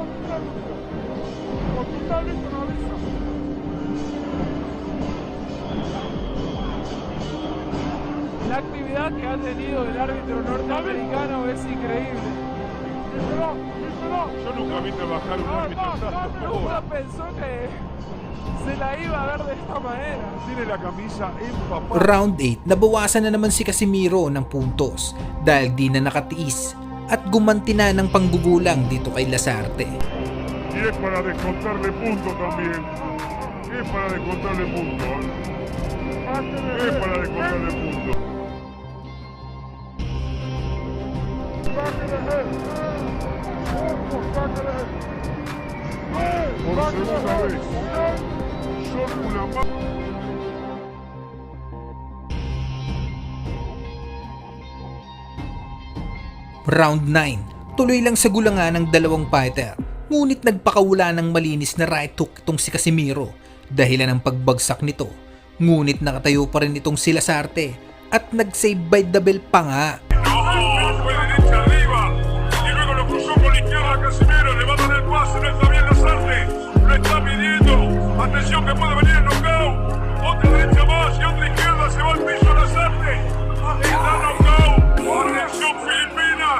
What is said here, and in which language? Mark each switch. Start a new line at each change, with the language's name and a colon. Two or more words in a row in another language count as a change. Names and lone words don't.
Spanish: La actividad que ha tenido el árbitro norteamericano es increíble. Yo nunca vi trabajar un árbitro tanto. Nunca pensó que se la iba a ver de esta manera. Tiene la camisa empapada.
Filipino: Round 8, nabawasan na naman si Casimiro ng puntos dahil di na nakatiis at gumanti na ng panggugulang dito kay Lasarte.
Spanish: Y es para descontarle puntos también. Es para descontarle puntos. Es para descontarle puntos. Por segunda vez. Son una
Filipino: Round 9, tuloy lang sa gulangan ng dalawang fighter. Ngunit nagpakawala ng malinis na right hook itong si Casimiro dahilan ng pagbagsak nito. Ngunit nakatayo pa rin itong si Lasarte at nag-save
English: by the bell
Filipino: pa nga.
Spanish: No, fue derecha arriba. Y luego lo cruzó con la izquierda Casimiro. Le va a dar el pase, no está bien Lasarte. Lo está pidiendo. Atención que puede venir el knockout. Otra derecha más y otra izquierda. Se va al piso Lasarte. Está knockout. Atención Filipinas.